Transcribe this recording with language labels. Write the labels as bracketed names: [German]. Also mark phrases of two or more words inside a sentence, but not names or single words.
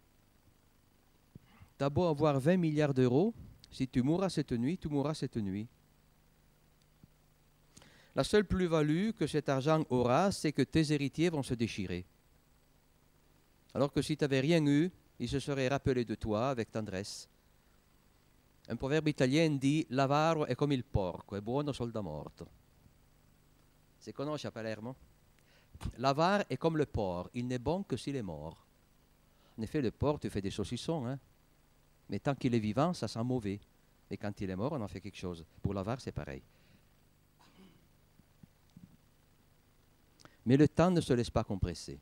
[French] Tu as beau avoir 20 milliards d'euros, si tu mourras cette nuit, tu mourras cette nuit. La seule plus-value que cet argent aura, c'est que tes héritiers vont se déchirer. Alors que si tu n'avais rien eu, ils se seraient rappelés de toi avec tendresse. Un proverbe italien dit « [Italian] L'avaro è come il porco, è buono sol da morto ». Si conosce a Palermo? [French] L'avare est comme le porc, il n'est bon que s'il est mort. En effet, le porc, tu fais des saucissons, hein? Mais tant qu'il est vivant, ça sent mauvais. Et quand il est mort, on en fait quelque chose. Pour l'avare, c'est pareil. Mais le temps ne se laisse pas compresser.